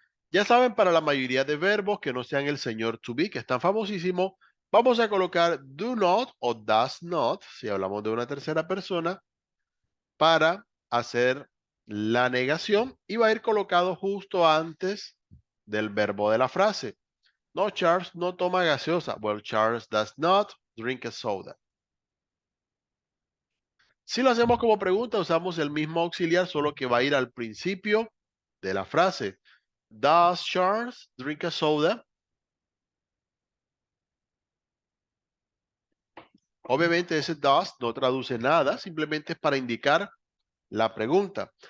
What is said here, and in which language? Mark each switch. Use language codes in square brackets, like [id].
[es] Ya saben, para la mayoría de verbos que no sean el señor to be, que es tan famosísimo, vamos a colocar do not o does not, si hablamos de una tercera persona, para hacer la negación y va a ir colocado justo antes del verbo de la frase. No, Charles no toma gaseosa. [en] Well, Charles does not drink a soda. [es] Si lo hacemos como pregunta, usamos el mismo auxiliar, solo que va a ir al principio de la frase. [en] Does Charles drink a soda? [es] Obviamente ese does no traduce nada, simplemente es para indicar la pregunta.